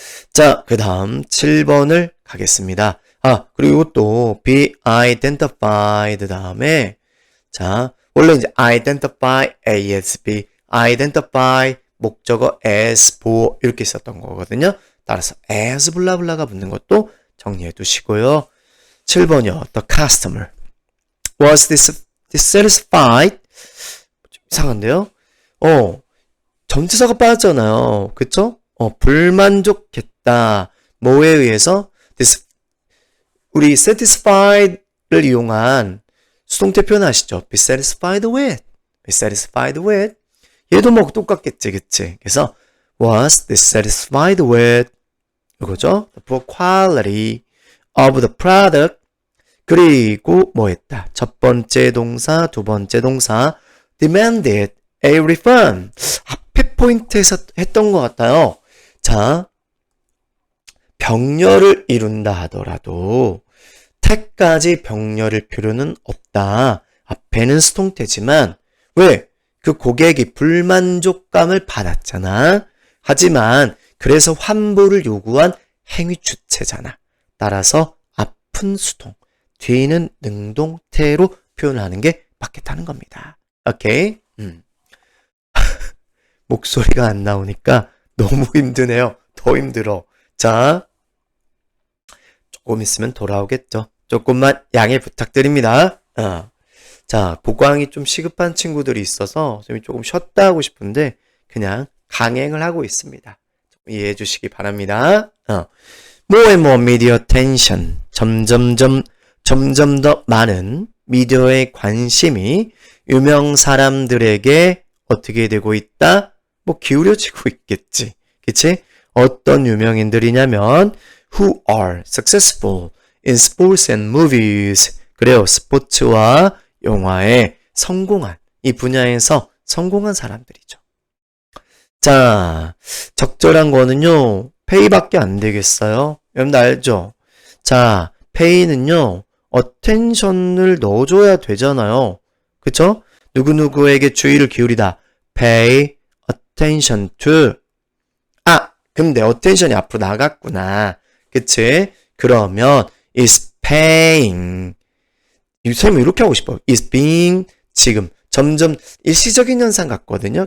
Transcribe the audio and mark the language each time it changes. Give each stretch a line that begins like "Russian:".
Korean: 자, 그 다음 7번을 가겠습니다. 그리고 이것도 be identified 다음에 자, 원래 이제 identify ASB, identify 목적어 as 보어 이렇게 썼던 거거든요. 따라서 as 블라블라가 붙는 것도 정리해 두시고요. 7번이요.
English: The customer was dissatisfied.
Korean: 이상한데요? 전치사가 빠졌잖아요. 그쵸? 불만족했다. 뭐에 의해서? 우리 satisfied를 이용한 수동태 표현 아시죠?
English: be satisfied with. be satisfied with.
Korean: 얘도 뭐 똑같겠지, 그치? 그래서
English: was dissatisfied with
Korean: 이거죠.
English: The poor quality of the product.
Korean: 그리고 뭐 했다? 첫 번째 동사, 두 번째 동사
English: demanded a refund.
Korean: 앞에 포인트에서 했던 것 같아요. 자, 병렬을 이룬다 하더라도 태까지 병렬일 필요는 없다. 앞에는 수동태지만 왜? 그 고객이 불만족감을 받았잖아. 하지만 그래서 환불을 요구한 행위 주체잖아. 따라서 앞은 수동, 뒤는 능동태로 표현하는 게 맞겠다는 겁니다. 오케이? 목소리가 안 나오니까 너무 힘드네요. 더 힘들어. 자, 조금 있으면 돌아오겠죠. 조금만 양해 부탁드립니다. 자, 보강이 좀 시급한 친구들이 있어서 조금 쉬었다 하고 싶은데 그냥 강행을 하고 있습니다. 이해해 주시기 바랍니다.
English: More and more media attention.
Korean: 점점 더 많은 미디어의 관심이 유명 사람들에게 어떻게 되고 있다? 뭐 기울여지고 있겠지. 그치? 어떤 유명인들이냐면
English: who are successful in sports and movies.
Korean: 그래요. 스포츠와 영화에 성공한, 이 분야에서 성공한 사람들이죠. 자, 적절한 거는요, pay밖에 안 되겠어요. 여러분들 알죠? 자, pay는요, attention을 넣어줘야 되잖아요. 그쵸? 누구누구에게 주의를 기울이다.
English: pay attention to.
Korean: 근데 attention이 앞으로 나갔구나. 그치? 그러면
English: is paying.
Korean: 선생님 이렇게 하고 싶어요.
English: is being.
Korean: 지금 점점 일시적인 현상 같거든요.